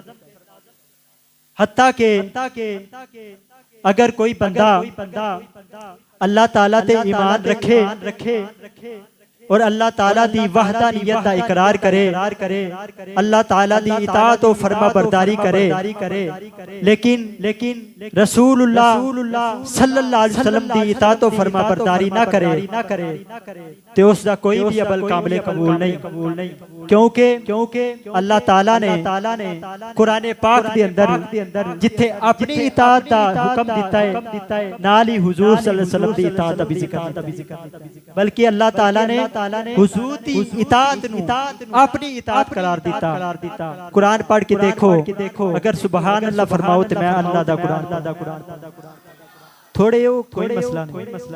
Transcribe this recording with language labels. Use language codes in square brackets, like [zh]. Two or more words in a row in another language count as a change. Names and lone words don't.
[pa] حتیٰ کہ اگر کوئی بندہ اللہ تعالیٰ تے ایمان رکھے اور اللہ تعالیٰ دی وحدانیت دا اقرار کرے، اللہ تعالیٰ دی اطاعت اور فرمانبرداری کرے، لیکن رسول اللہ [ar] صلى الله عليه وسلم [pa] دی اطاعت اور فرمانبرداری نا کرے تے اوہدا کوئی بھی عمل کامل قبول نہیں. کیونکہ اللہ تعالیٰ نے قرآن پاک دے اندر جتھے اپنی اطاعت دا حکم دتا ہے، نال ہی حضور [ar] صلى الله عليه وسلم [pa] دی اطاعت دا بھی ذکر، بلکہ اللہ تعالیٰ نے حضور دی اطاعت نوں اپنی اطاعت قرار دتا. قرآن پڑھ کے ویکھو، اگر سبحان اللہ فرماؤ تو میں اللہ دا قرآن تھوڑے ہو کوئی مسئلہ نہیں.